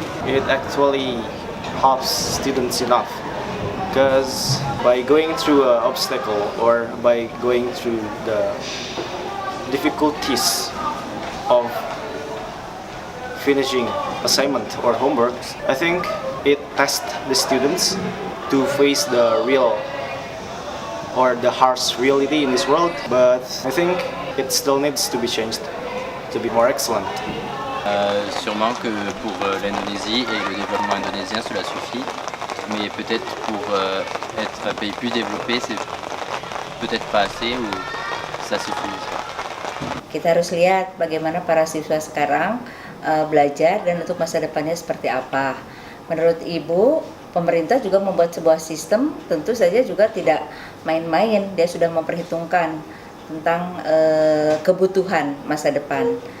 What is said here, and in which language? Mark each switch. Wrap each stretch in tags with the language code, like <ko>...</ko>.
<en>It actually helps students enough because by going through an obstacle or by going through the difficulties of finishing assignment or homework, I think it tests the students to face the real or the harsh reality in this world, but I think it still needs to be changed to be more excellent.</en> <fr>Sûrement que pour l'Indonésie et le développement indonésien cela suffit, mais peut-être pour être un pays plus développé c'est peut-être pas assez ou ça suffit.</fr> <id>Kita harus lihat bagaimana para siswa sekarang belajar dan untuk masa depannya seperti apa. Menurut Ibu, pemerintah juga membuat sebuah sistem, tentu saja juga tidak main-main, dia sudah memperhitungkan tentang kebutuhan masa depan.</id>